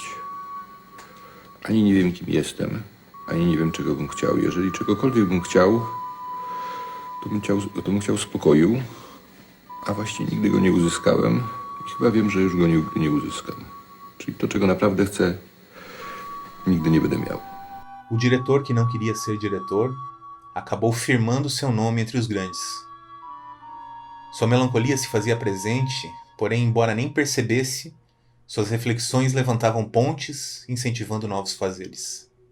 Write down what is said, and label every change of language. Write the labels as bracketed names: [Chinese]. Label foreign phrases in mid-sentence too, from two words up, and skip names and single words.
[Polish] Ani nie wiem, kim jestem, ani nie wiem, czego bym chciał. Jeżeli czegokolwiek bym chciał, to bym chciał spokoju, a właściwie nigdy go nie uzyskałem i chyba wiem, że już go nigdy nie uzyskam. Czyli to, czego naprawdę chcę, nigdy nie będę miał. [Portuguese] O diretor que não queria ser diretor acabou firmando seu nome entre os grandes. Sua melancolia se fazia presente, porém, embora nem percebesse, suas reflexões levantavam pontes, incentivando novos fazeres.